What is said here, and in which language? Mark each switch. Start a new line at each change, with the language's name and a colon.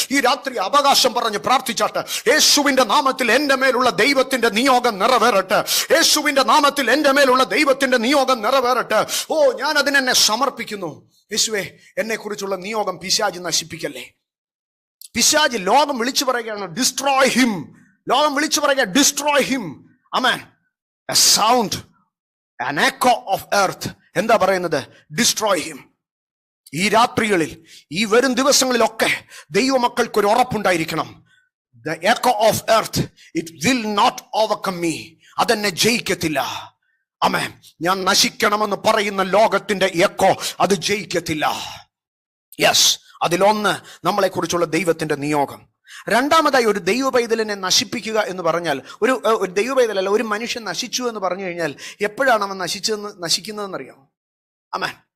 Malayalam: ഈ രാത്രി അവകാശം പറഞ്ഞ് പ്രാർത്ഥിച്ചാട്ടെ, യേശുവിന്റെ നാമത്തിൽ എൻ്റെ മേലുള്ള ദൈവത്തിന്റെ നിയോഗം നിറവേറട്ടെ. യേശുവിന്റെ നാമത്തിൽ എൻ്റെ മേലുള്ള ദൈവത്തിന്റെ നിയോഗം നിറവേറട്ടെ. ഓ, ഞാൻ അതിനെന്നെ സമർപ്പിക്കുന്നു. യേശുവേ, എന്നെ കുറിച്ചുള്ള നിയോഗം പിശാച് നശിപ്പിക്കല്ലേ. പിശാച്, ലോകം വിളിച്ചു പറയുകയാണ്,
English: Destroy him.
Malayalam: ലോകം വിളിച്ചു പറയുക,
English: Destroy him.
Malayalam: Amen.
English: A sound, an echo of earth.
Malayalam: എന്താ പറയുന്നത്?
English: Destroy him.
Malayalam: ഈ രാത്രികളിൽ, ഈ വരും ദിവസങ്ങളിലൊക്കെ ദൈവമക്കൾക്ക് ഒരു ഉറപ്പുണ്ടായിരിക്കണം.
English: The echo of earth, it will not overcome me.
Malayalam: അതെന്നെ ജയിക്കത്തില്ല. ആമേൻ. ഞാൻ നശിക്കണമെന്ന് പറയുന്ന ലോകത്തിന്റെ എക്കോ അത് ജയിക്കത്തില്ല. യെസ്, അതിലൊന്ന് നമ്മളെ കുറിച്ചുള്ള ദൈവത്തിന്റെ നിയോഗം. രണ്ടാമതായി, ഒരു ദൈവ പൈതലിനെ നശിപ്പിക്കുക എന്ന് പറഞ്ഞാൽ, ഒരു ദൈവ പൈതലല്ല, ഒരു മനുഷ്യൻ നശിച്ചു എന്ന് പറഞ്ഞു കഴിഞ്ഞാൽ എപ്പോഴാണ് അവൻ നശിക്കുന്നതെന്നറിയാമോ? ആമേൻ.